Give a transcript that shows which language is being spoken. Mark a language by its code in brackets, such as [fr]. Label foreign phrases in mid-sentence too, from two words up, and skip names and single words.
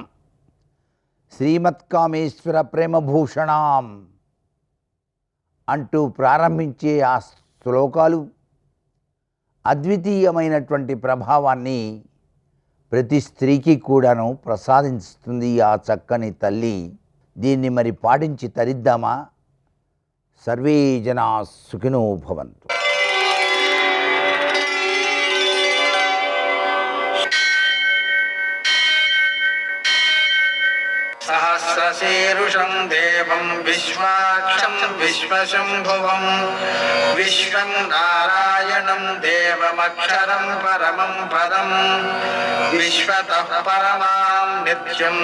[sa] శ్రీమత్కామేశ్వర ప్రేమభూషణాం [te] అంటూ ప్రారంభించే ఆ శ్లోకాలు అద్వితీయమైనటువంటి ప్రభావాన్ని ప్రతి స్త్రీకి కూడాను ప్రసాదిస్తుంది ఆ చక్కని తల్లి. దీన్ని మరి పాటించి తరిద్దామా? [sa] సర్వే జనా సుఖినో భవంతు. सहस्रशीर्षं देवं विश्वाक्षं विश्वशम्भुवं विश्वं नारायणं देवमक्षरं परमं पदं विश्वतः परमां नित्यं